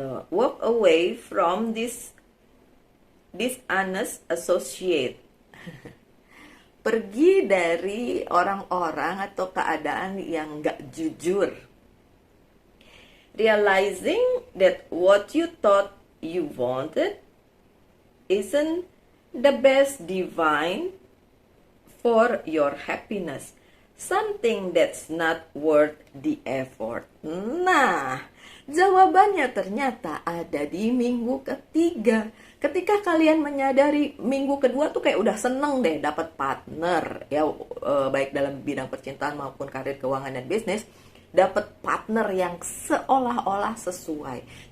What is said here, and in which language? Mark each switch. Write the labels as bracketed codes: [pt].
[en] Walk away from this dishonest associate. [id] Pergi dari orang-orang atau keadaan yang nggak jujur. [en] Realizing that what you thought you wanted isn't the best divine for your happiness. Something that's not worth the effort. [id] Nah, jawabannya ternyata ada di minggu ketiga. Ketika kalian menyadari minggu kedua tuh kayak udah seneng deh dapat partner ya, baik dalam bidang percintaan maupun karir, keuangan dan bisnis, dapat partner yang seolah-olah sesuai.